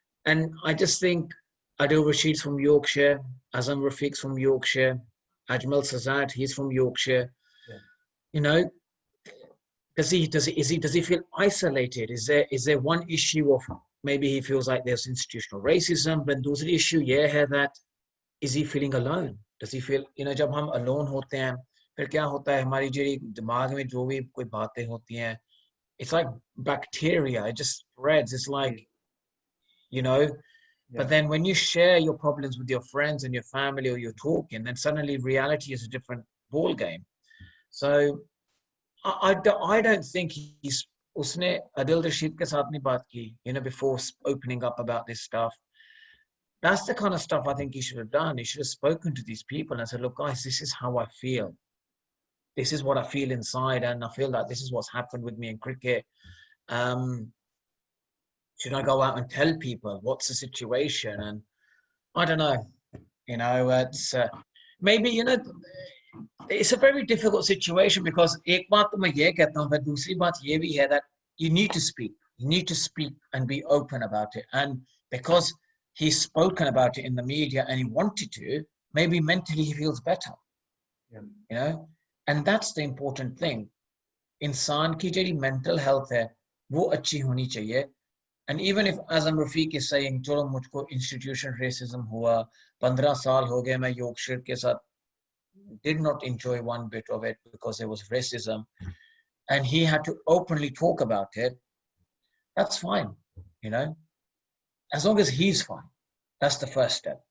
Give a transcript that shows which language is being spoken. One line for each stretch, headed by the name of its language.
English: And I just think Adil Rashid's from Yorkshire, Azam Rafiq's from Yorkshire, Ajmal Sazad, he's from Yorkshire. Yeah. Does he feel isolated? Is there one issue of maybe he feels like there's institutional racism, but
Hindi: दूसरी issue ये है
English: that is he feeling alone? Does he feel
Hindi: जब हम alone होते हैं फिर क्या होता है हमारी जो दिमाग में जो भी कोई बातें होती हैं,
English: it's like bacteria, it just spreads. It's like Yeah. but then when you share your problems with your friends and your family or you're talking, then suddenly reality is a different ball game. So I don't think he's
Hindi: उसने Adil Rashid के साथ नहीं बात की,
English: before opening up about this stuff. That's the kind of stuff I think he should have done. He should have spoken to these people and said, look, guys, this is how I feel. This is what I feel inside. And I feel like this is what's happened with me in cricket. Should I go out and tell people what's the situation? And I don't know, it's maybe, it's a very difficult situation because
Hindi: एक बात तो मैं ये कहता हूँ,
English: but
Hindi: दूसरी बात ये भी है
English: that you need to speak and be open about it. And because he's spoken about it in the media and he wanted to, maybe mentally he feels better. Yeah. And that's the important thing.
Hindi: इंसान की जो mental health है वो अच्छी होनी चाहिए.
English: And even if Azam Rafiq is saying,
Hindi: चलो मुझको institution racism हुआ, 15 साल हो गए मैं Yorkshire के साथ,
English: did not enjoy one bit of it because there was racism, and he had to openly talk about it. That's fine, as long as he's fine. That's the first step.